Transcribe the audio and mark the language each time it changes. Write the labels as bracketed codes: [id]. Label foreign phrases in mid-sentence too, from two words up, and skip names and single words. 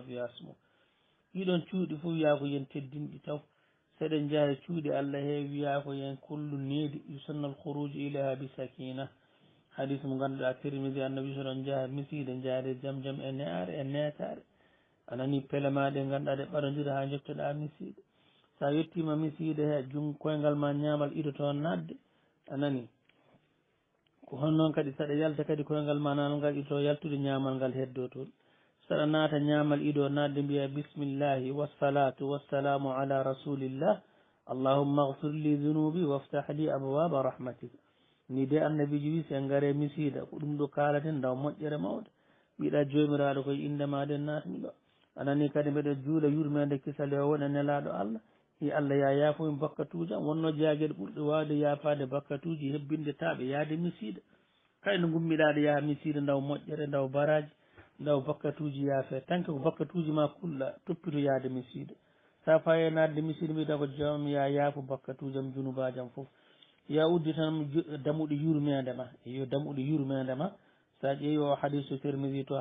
[ar] ويذكر فيها اسمه [ff] ɗiɗon cuuɗi fof wiya ko yen teddinɗi taw seɗen jaaha cuuɗi Allah he wiya ko yen kullu needi [ar] يسن الخروج إليها بالسكينة [ff] hadis mo ganduɗa tirmidi annabi soɗon jaaha misiide jaade jam jam e neare e netare anani pele maɗe ganduɗa ɗe ɓaɗodira ha jettoɗa misiide sa yettima misiide he koyngal ma ñamal ido toon nadde anani ko hon noon kadi saɗa yalta kadi koyngal ma nanal ngal ito yaltude ñamal ngal heddo toon saɗa naata ñamal ido nadde mbiya [ar] بسم الله والصلاة والسلام على رسول الله اللهم اغفر لي ذنوبي وافتح لي أبواب رحمتك [ff] ni de annabiji wi sen gaare misiida ko ɗum ɗo kalaten daw moƴƴere mawde mbiɗa jomiraɗo koye indemaɗen natmi ɗo anani kadi mbeɗa juula yurmede kisale o wona nelaɗo Allah hi Allah ya yaafomi bakkatuji am wonno jaagueɗe ɓurɗe wawde yaafade bakkatuji hebbinde taɓe yaade misiida kayno gummiɗaɗo yaaha misiida daw moƴƴere daw baraji daw bakkatuji yaafe tan que ko bakkatuji ma kulla toppito yaade misiida sa faye nadde misiida mbiyata ko jawam ya yaafo bakkatuji am junubaji am foof ya uddi tan damuɗo yurmede ma yo damuɗo yurmede ma sa ƴeewi o hadisu termidi to